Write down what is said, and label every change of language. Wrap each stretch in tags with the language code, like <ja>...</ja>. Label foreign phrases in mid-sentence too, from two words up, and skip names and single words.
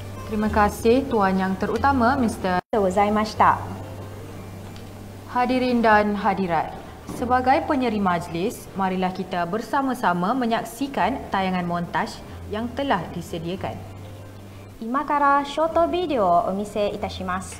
<ms>Terima kasih Tuan Yang Terutama Mr.</ms> <ja>Gozaimashita.</ja> <ms>Hadirin dan hadirat, sebagai penyeri majlis, marilah kita bersama-sama menyaksikan tayangan montaj yang telah disediakan.</ms> <ja>今からショートビデオをお見せいたします。</ja>